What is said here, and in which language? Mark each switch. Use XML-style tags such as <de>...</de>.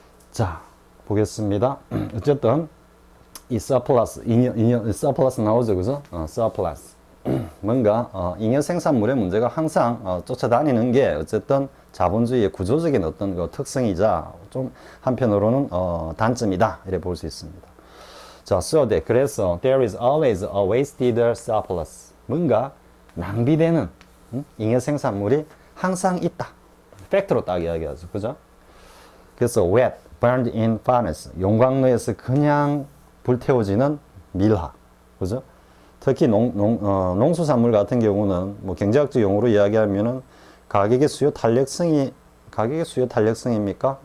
<ko>자, 보겠습니다. 어쨌든 이 서플러스, 서플러스 나오죠, 그죠? 서플러스. 뭔가 잉여 생산물의 문제가 항상 쫓아다니는 게 어쨌든 자본주의의 구조적인 어떤 그 특성이자 좀 한편으로는 단점이다 이렇게 볼 수 있습니다.</ko> <en>자, so that 그래서 there is always a wasted surplus.</en> <ko>뭔가 낭비되는 잉여 생산물이 항상 있다. 팩트로 딱 이야기하죠, 그죠? 그래서 wet,</ko> <en>burned in furnace,</en> <ko>용광로에서 그냥 불태워지는 밀화, 그죠? 특히 농수산물 같은 경우는 뭐 경제학적 용어로 이야기하면은 가격의 수요 탄력성입니까?</ko>